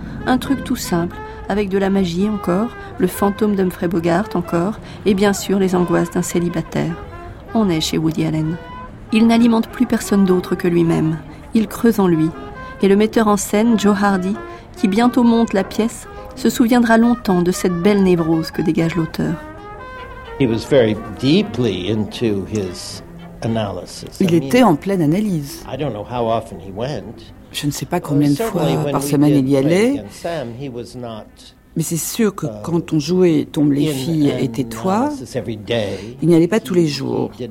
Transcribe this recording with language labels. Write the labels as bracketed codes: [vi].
[fr] Un truc tout simple, avec de la magie encore, le fantôme d'Humphrey Bogart encore, et bien sûr les angoisses d'un célibataire. On est chez Woody Allen. Il n'alimente plus personne d'autre que lui-même. Il creuse en lui. Et le metteur en scène, Joe Hardy, qui bientôt monte la pièce, se souviendra longtemps de cette belle névrose que dégage l'auteur. [en] He was very deeply into his... [fr] Il était en pleine analyse. Je ne sais pas combien de fois par semaine il y allait, mais c'est sûr que quand on jouait « Tombe les filles et tais-toi », il n'y allait pas tous les jours.